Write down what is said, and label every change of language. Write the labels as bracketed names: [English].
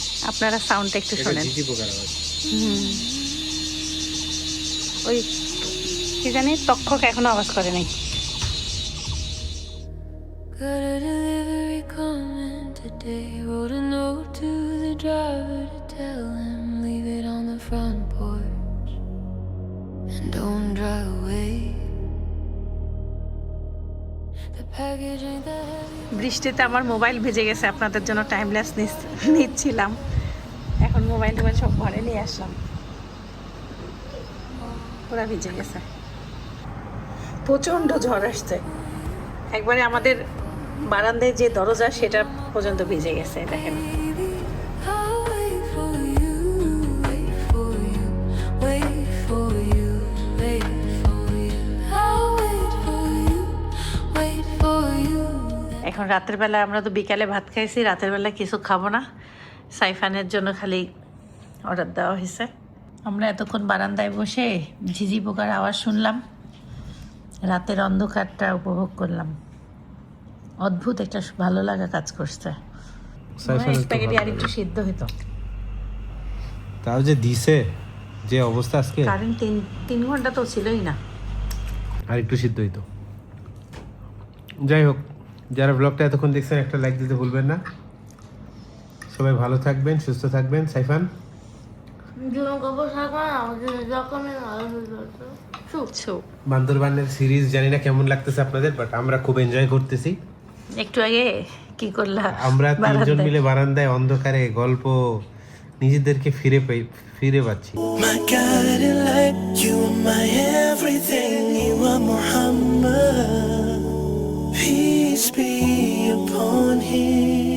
[Bangla] আপনারা সাউন্ডটা একটু শোনেন। ওই কি জানি তক্ষক এখনো আওয়াজ করে নাই। [English] Got a delivery coming today. Wrote a note to the driver to tell him leave it on the front porch and don't drive away. The package ain't that heavy. [Bangla] বৃষ্টিতে আমার মোবাইল ভিজে গেছে, আপনাদের জন্য টাইম ল্যাপস নিচ্ছিলাম। এখন mobile সব ঘরে নিয়ে আসলাম, পুরো ভিজে গেছে। প্রচণ্ড ঝড় আসছে, একবারে আমাদের বারান্দায় যে দরজা সেটা পর্যন্ত ভিজে গেছে। দেখেন, [English] I'll wait for you, wait for you, wait for you, wait for you. I'll wait for you, wait for you. [Bangla] এখন রাতের বেলা আমরা তো বিকালে ভাত খাইছি, রাতের বেলা কিছু খাবো না। সাইফানের জন্য খালি অর্ডার দেওয়া হয়েছে। আমরা এতক্ষণ বারান্দায় বসে ঝিঝি পোকার আওয়াজ শুনলাম, রাতের অন্ধকারটা উপভোগ করলাম। অদ্ভুত একটা ভালো লাগা কাজ করছে। স্প্যাগেটি আর একটু সিদ্ধ হতো। তাও যে দিছে যে অবস্থা আজকে, কারেন্ট 3 ঘন্টা তো ছিলই না। আর একটু সিদ্ধ হইতো। যাই হোক, যারা ব্লগটা এতক্ষণ দেখছেন একটা লাইক দিতে ভুলবেন না। সবাই ভালো থাকবেন, সুস্থ থাকবেন। সাইফান জীবন কবর থাকা আমাদের যখন ভালো হয়ে সুপ বান্দরবানের সিরিজ জানি না কেমন লাগতেছে আপনাদের, বাট আমরা খুব এনজয় করতেছি। একটু আগে কি করলাম আমরা তিনজন বারান্দায়। মিলে বারান্দায় অন্ধকারে গল্প, নিজেদেরকে ফিরে পাচ্ছি। [English] My guiding light, you are my everything, you are Muhammad. Peace be upon him.